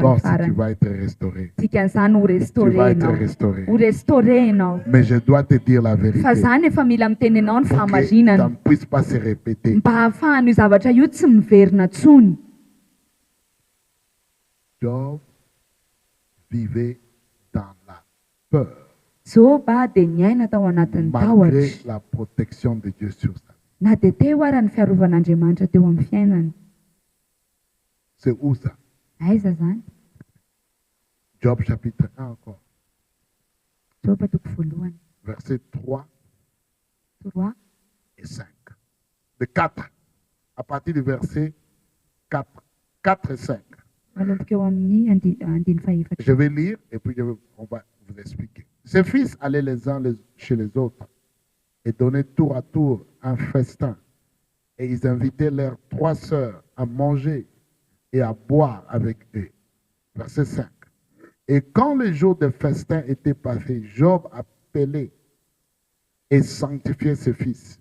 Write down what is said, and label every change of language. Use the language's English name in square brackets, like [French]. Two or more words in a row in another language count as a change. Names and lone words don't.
[French] Toi [Malagasy] ny [French] aussi, tu [Malagasy] farany. [French] vas être restauré. [Malagasy] Dikan'izany ho [French] Tu vas restauré être [Malagasy] ianao. [French] restauré. [Malagasy] Ho restauré ianao. [French] Mais je dois te dire la [Malagasy] Fa [French] vérité. [Malagasy] zany efa mila miteny ianao ny [French] Pour que ça [Malagasy] fahamarinana [French] ne puisse pas se répéter. [Malagasy] mba hahafahan'io zavatra io tsy miverina tsony. [French] Job vivait dans la peur, [Malagasy] Job dia niaina tao anatin'ny [French] malgré [Malagasy] tahotra. [French] la protection de Dieu sur sa vie. [Malagasy] Na dia teo ary ny fiarovan'Andriamanitra teo amin'ny fiainany. [French] C'est où ça? [Malagasy] Aiza zany? [French] Job chapitre 1 encore, [Malagasy] Job toko voalohany. [French] versets 3 3 et 5. De 4, à partir du verset 4, 4 et 5. [Malagasy] manomboka eo amin'ny andiny fahaefatra. [French] Je vais lire et puis on va vous expliquer. Ses fils allaient les uns chez les autres et donnaient tour à tour un festin. Et ils invitaient leurs 3 sœurs à manger et à boire avec eux. Verset 5. Et quand le jour de festin était passé, Job appelait et sanctifiait ses fils.